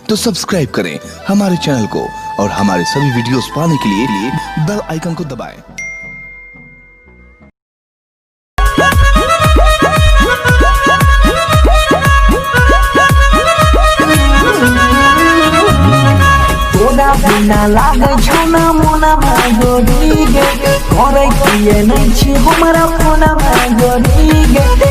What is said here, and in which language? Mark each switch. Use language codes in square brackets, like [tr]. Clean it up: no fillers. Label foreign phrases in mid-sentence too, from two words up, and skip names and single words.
[hi] तो सब्सक्राइब करें हमारे चैनल को और हमारे सभी वीडियोस पाने के लिए बेल आइकन को दबाएं। [anp] तोरा बिना लागे छोना मोना गोरी गे करे किए नहीं छी हमारा कोना गोरी गे।